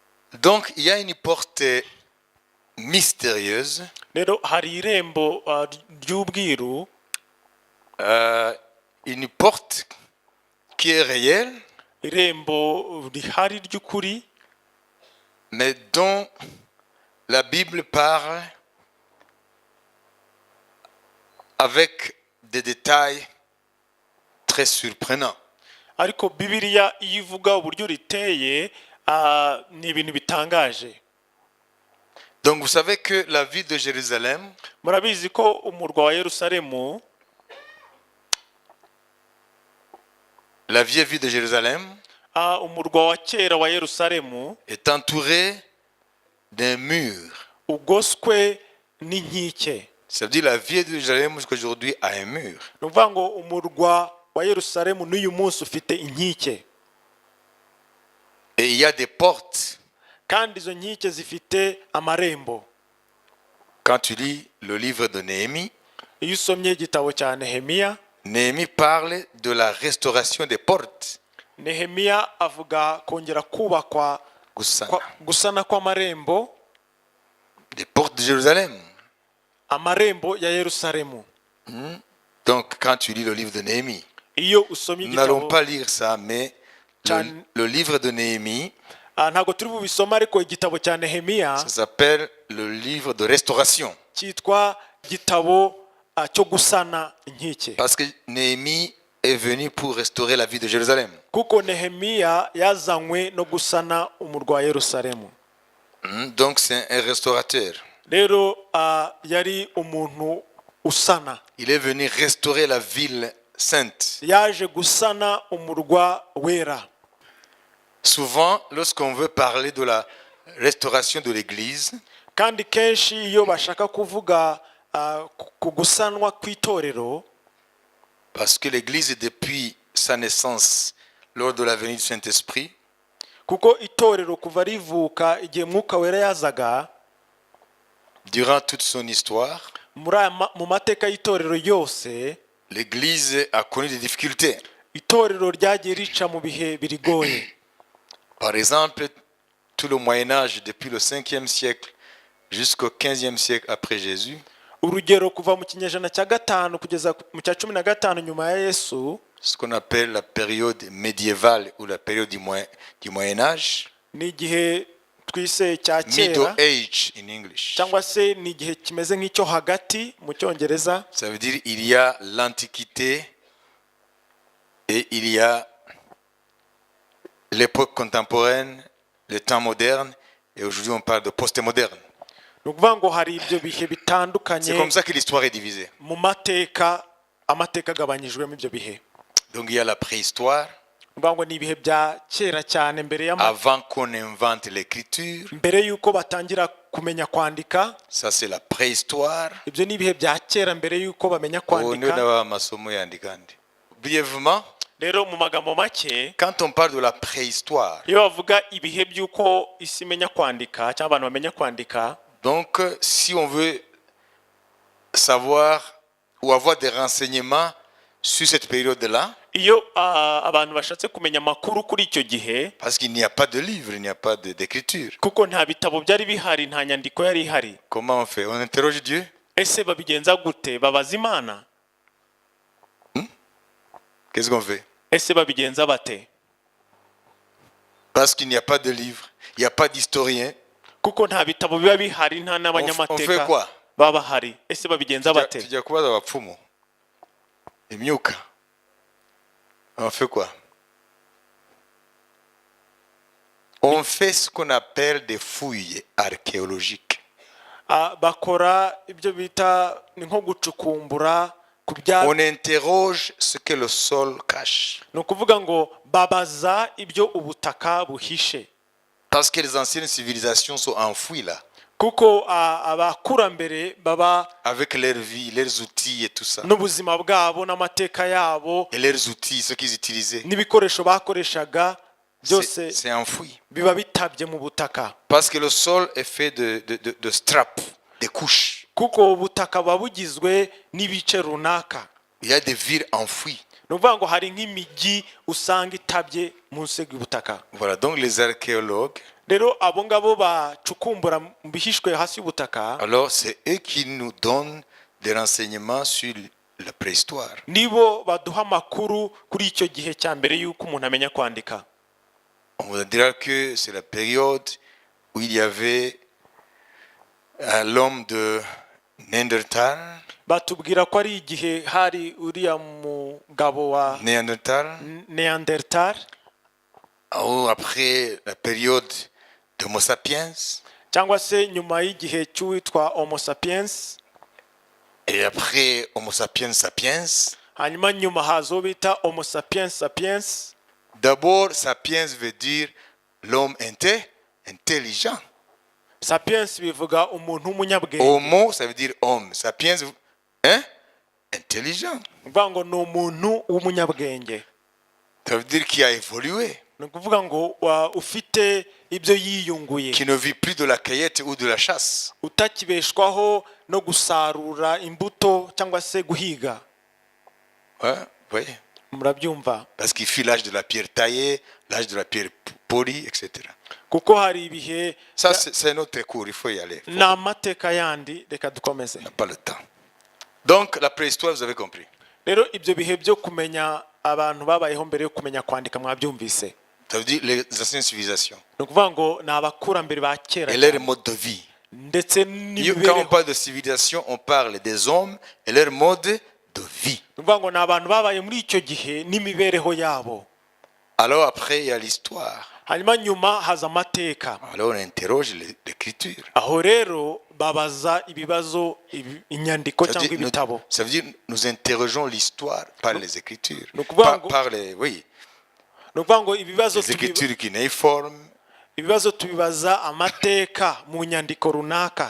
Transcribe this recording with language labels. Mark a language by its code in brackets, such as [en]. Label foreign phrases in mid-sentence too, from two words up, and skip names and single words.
[fr] Donc il y a une porte mystérieuse. [rw] rero hari irembo ry'ubwiru, [fr] Une porte qui est réelle, [rw] irembo rihari ry'ukuri, [fr] mais dont la Bible parle avec des détails très surprenants. [rw] ariko Bibiliya iyo ivuga uburyo riteye ni ibintu bitangaje. [fr] Donc vous savez que la ville de Jérusalem, [rw] Murabizi ko umurwa wa Yerusalemu, [fr] la vieille ville de Jérusalem, [rw] umurwa wa kera wa Yerusalemu [fr] est entourée d'un mur. [rw] ugoswe n'inkike. [fr] Ça veut dire la ville de Jérusalem jusqu'aujourd'hui a un mur. [rw] Ni ukuvuga ngo umurwa wa Yerusalemu n'uyu munsi ufite inkike, [fr] Et il y a des portes. [rw] kandi izo nkike zifite amarembo. [fr] Quand tu lis le livre de Néhémie, [rw] Iyo usomye igitabo cya Nehemiya, [fr] Néhémie parle de la restauration des portes. [rw] Nehemiya avuga kongera kubakwa gusana kw'amarembo, [fr] Des portes de Jérusalem. [rw] amarembo ya Yerusalemu. [fr] Donc quand tu lis le livre de Néhémie, [rw] Iyo usomye [fr] nous n'allons [rw] igitabo, [fr] pas lire ça, mais le livre de Néhémie, [rw] ntabwo turi bubisoma, ariko igitabo cya Nehemiya [fr] ça s'appelle le livre de restauration. [rw] cyitwa igitabo cyo gusana inkike, [fr] Parce que Néhémie est venu pour restaurer la ville de Jérusalem. [rw] kuko Nehemiya yazanywe no gusana umurwa wa Yerusalemu. [fr] Donc c'est un restaurateur. [rw] Rero yari umuntu usana, [fr] Il est venu restaurer la ville sainte. [rw] yaje gusana umurwa wera. [fr] Souvent, lorsqu'on veut parler de la restauration de l'église, [rw] Kandi kenshi iyo bashaka kuvuga ku gusanwa kw'itorero, [fr] parce que l'église depuis sa naissance, lors de la venue du Saint-Esprit, [rw] kuko itorero kuva rivuka igihe Mwuka Wera yazaga, [fr] durant toute son histoire, [rw] mu mateka y'itorero yose, [fr] l'église a connu des difficultés. [rw] itorero ryagiye rica mu bihe birigoye. [fr] Par exemple, tout le Moyen-Âge, depuis le 5e siècle jusqu'au 15e siècle après Jésus, [rw] Urugero kuva mu kinyejana cya gatanu kugeza mu cya 15 nyuma ya Yesu, [fr] ce qu'on appelle la période médiévale ou la période du Moyen-Âge, [rw] ni igihe twise cya [en] Middle [rw] kera, [en] Age in English. [rw] cyangwa se ni igihe kimeze nk'icyo hagati mu Cyongereza. [fr] Ça veut dire il y a l'Antiquité et il y a l'époque contemporaine, le temps moderne, et aujourd'hui on parle de post-moderne. [rw] Ni ukuvuga ngo hari ibyo bihe bitandukanye [fr] C'est comme ça que l'histoire est divisée. [rw] mu mateka, amateka agabanyijwemo ibyo bihe. [fr] Donc il y a la préhistoire, [rw] Ni ukuvuga ngo ni ibihe bya kera cyane, [fr] avant qu'on invente l'écriture. [rw] mbere y'uko batangira kumenya kwandika. [fr] Ça c'est la préhistoire. [rw] Ibyo ni ibihe bya kera mbere y'uko bamenya kwandika. [fr] Brièvement, [rw] Rero mu magambo make, [fr] quand on parle de la préhistoire, [rw] iyo bavuga ibihe by'uko isi imenya kwandika cyangwa abantu bamenya kwandika, [fr] donc si on veut savoir ou avoir des renseignements sur cette période-là, [rw] iyo abantu bashatse kumenya amakuru kuri icyo gihe, [fr] parce qu'il n'y a pas de livre, il n'y a pas d'écriture, [rw] kuko nta bitabo byari bihari, nta nyandiko yari ihari, [fr] comment on fait? On interroge Dieu? [rw] ese babigenza gute? Babaza Imana? [fr] Qu'est-ce qu'on fait? [rw] Ese babigenza bate? [fr] Parce qu'il n'y a pas de livre, il n'y a pas d'historien. [rw] Kuko nta bitabo biba bihari, nta [fr] On fait [rw] n'abanyamateka [fr] quoi? [rw] baba bahari. Ese babigenza bate? Tujya kubaza abapfumu imyuka. [fr] On fait quoi? On fait ce qu'on appelle des fouilles archéologiques. [rw] Bakora ibyo bita ni nko gucukumbura ku bya. [fr] On interroge ce que le sol cache. [rw] Ni ukuvuga ngo babaza ibyo ubutaka buhishe. [fr] Parce que les anciennes civilisations sont enfouies là. [rw] Kuko abakurambere baba [fr] avec leur vie, leurs outils et tout ça. [rw] n'ubuzima bwabo n'amateka yabo [fr] Et leurs outils, ce qu'ils utilisaient. [rw] N'ibikoresho bakoreshaga byose [fr] c'est enfoui. [rw] Biba bitabye mu butaka. [fr] Parce que le sol est fait de straps, des couches. [rw] Kuko ubutaka babugizwe n'ibice runaka. [fr] Il y a des villes enfouies. [rw] Nuvuga ngo hari nk'imijyi usanga itabye munsi y'ubutaka. [fr] Voilà, donc les archéologues [rw] rero abo ngabo bacukumbura mu bihishwe hasi y'ubutaka [fr] alors c'est eux qui nous donnent des renseignements sur la préhistoire. [rw] nibo baduha amakuru kuri icyo gihe cya mbere y'uko umuntu amenya kwandika. [fr] On vous dira que c'est la période où il y avait l'homme de Néandertal. [rw] Batubwira ko ari igihe hari uriya mugabo wa Neandertal. [fr] Ou après la période de Homo sapiens. [rw] Cyangwa se nyuma y'igihe cy'uwitwa Homo sapiens. [fr] Et après Homo sapiens sapiens. [rw] Hanyuma nyuma hazo bita Homo sapiens sapiens. [fr] D'abord, sapiens veut dire l'homme intelligent. [rw] Sapiens bivuga umuntu w'umunyabwenge. [fr] Homo, ça veut dire homme. Sapiens, intelligent. [rw] Ngo ni umuntu w'umunyabwenge. [fr] Ça veut dire qu'il a évolué. [rw] Ni ukuvuga ngo ufite ibyo yiyunguye. [fr] Qui ne vit plus de la cueillette ou de la chasse. [rw] Utakibeshwaho no gusarura imbuto cyangwa se guhiga. [fr] Oui. [rw] Murabyumva. [fr] Parce qu'il fut l'âge de la pierre taillée, l'âge de la pierre polie, etc. [rw] Kuko hari ibihe. [fr] Ça, c'est notre cours, il faut y aller. [rw] N'amateka yandi reka dukomeze. [fr] On n'a pas le temps. Donc, la préhistoire, vous avez compris. [rw] Rero ibyo bihe byo kumenya abantu babayeho mbere yo kumenya kwandika mwabyumvise. [fr] Ça veut dire les anciennes civilisations. [rw] Ni ukuvuga ngo ni abakurambere ba kera. [fr] Et leur mode de vie. [rw] Ndetse [fr] Quand on parle de civilisation, on parle des hommes et leur mode de vie. [rw] Ni ukuvuga ngo ni abantu babaye muri icyo gihe n'imibereho yabo. [fr] Alors après, il y a l'histoire. [rw] Hanyuma nyuma haza amateka. [fr] Alors on interroge l'écriture. [rw] Aho rero babaza ibibazo inyandiko cyangwa ibitabo. [fr] Ça veut dire nous interrogeons l'histoire par les écritures. Par les, oui. [rw] Ni ukuvuga ngo ibibazo [fr] les écritures cunéiformes. [rw] Ibibazo tubibaza amateka mu nyandiko runaka.